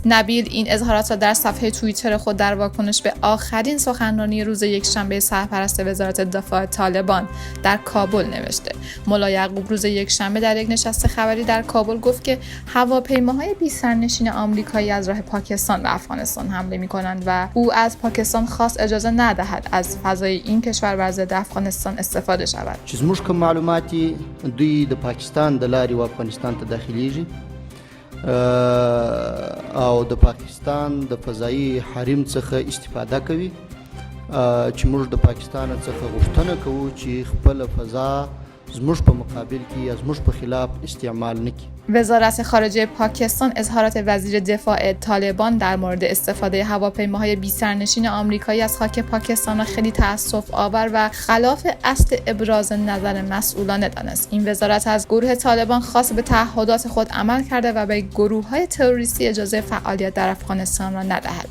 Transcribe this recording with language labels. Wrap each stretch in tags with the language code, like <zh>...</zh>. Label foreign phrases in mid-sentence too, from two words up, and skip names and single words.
<fa>نبیل این اظهارات را در صفحه توییتر خود در واکنش به آخرین سخنرانی روز یکشنبه سرپرست وزارت دفاع طالبان در کابل نوشته. مولا یعقوب روز یکشنبه در یک نشست خبری در کابل گفت که هواپیماهای بی‌سرنشین آمریکایی از راه پاکستان به افغانستان حمله می‌کنند و او از پاکستان خواست اجازه ندهد از فضای این کشور بر ضد افغانستان استفاده شود.</fa> <ps>چې زموږ کوم معلوماتي دوی د پاکستان د لارې و افغانستان ته داخليږي او د پاکستان د فضایي حریم څخه استفاده کوي چې موږ د پاکستان څخه غوښتنه کوو چې خپل فضا زموږ په مقابل کې یا زموږ په خلاف استعمال نکړي.</ps> <fa>وزارت خارجه پاکستان اظهارات وزیر دفاع طالبان در مورد استفاده هواپیماهای بی‌سرنشین آمریکایی از خاک پاکستان را خیلی تأسف آور و خلاف اصل ابراز نظر مسئولانه دانست. این وزارت از گروه طالبان خواست به تعهدات خود عمل کرده و به گروه‌های تروریستی اجازه فعالیت در افغانستان را ندهد.</fa>